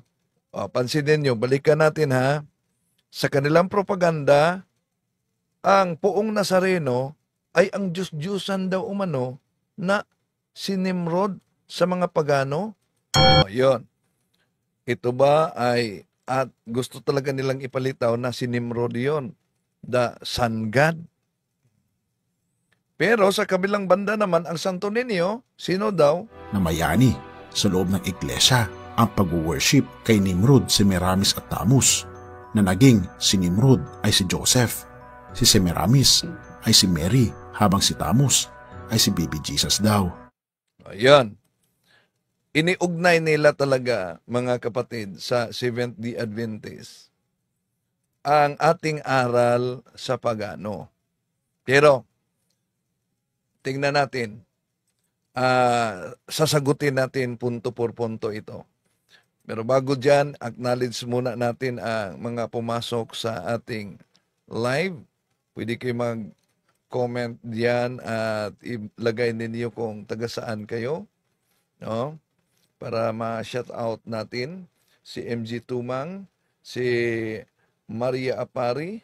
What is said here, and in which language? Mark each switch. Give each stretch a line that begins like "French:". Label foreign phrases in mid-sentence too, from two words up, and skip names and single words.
Filipino: Pansinin nyo, balikan natin ha, sa kanilang propaganda, ang Poong Nazareno ay ang Diyos-Diyusan daw umano na si Nimrod sa mga pagano. Yun. Ito ba ay, at gusto talaga nilang ipalitaw na si Nimrod yun,
English: the sun god.
Filipino: Pero sa kabilang banda naman, ang Santo Niño, sino daw? Na mayani sa loob ng iglesia ang pag-worship kay Nimrod, Semiramis at Tamus, na naging si Nimrod ay si Joseph, si Semiramis ay si Mary, habang si Tamus ay si Baby Jesus daw. Ayan. Iniugnay nila talaga, mga kapatid, sa Seventh-day Adventist ang ating aral sa pagano. Pero, tingnan natin, sasagutin natin
Spanish: punto por punto
Filipino: ito. Pero bago dyan, acknowledge muna natin ang mga pumasok sa ating live. Pwede kayo mag-comment diyan at ilagay ninyo kung taga saan kayo. No? Para ma-
English: shout out
Filipino: natin si MG Tumang, si Maria Apari.